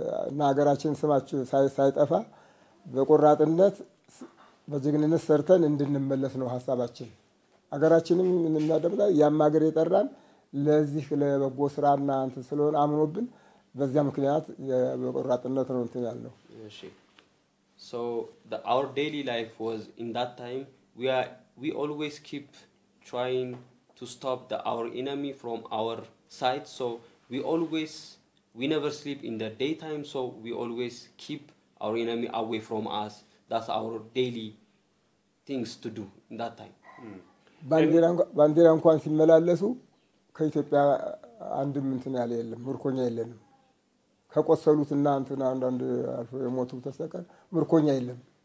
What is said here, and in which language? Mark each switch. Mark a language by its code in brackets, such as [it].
[am] እና ሀገራችን ስማችን ሳይጠፋ በቆራጥነት በጀግንነት ሰርተን እንድንመለስ ነው ሐሳባችን ሀገራችንም እናደምላ ያማገር የጠራን ለዚህ ለበጎ ስራና አንተ ስለሆነ አምኖብን በዚያ ምክንያት በቆራጥነት ነው እንትን ያለው [en] እሺ so our daily life was in that time we always keep trying to stop our enemy from our side so we never sleep in the daytime so we always keep our enemy away from us that's our daily things to do in that time [am] ባንዲራ እንኳን ሲመላለሱ ከኢትዮጵያ አንድም እንትን ያለ የለም ምርኮኛ የለንም ከቆሰሉትና እንትና አንዳንድ አልፎ የሞቱ ተሰቀል ምርኮኛ የለም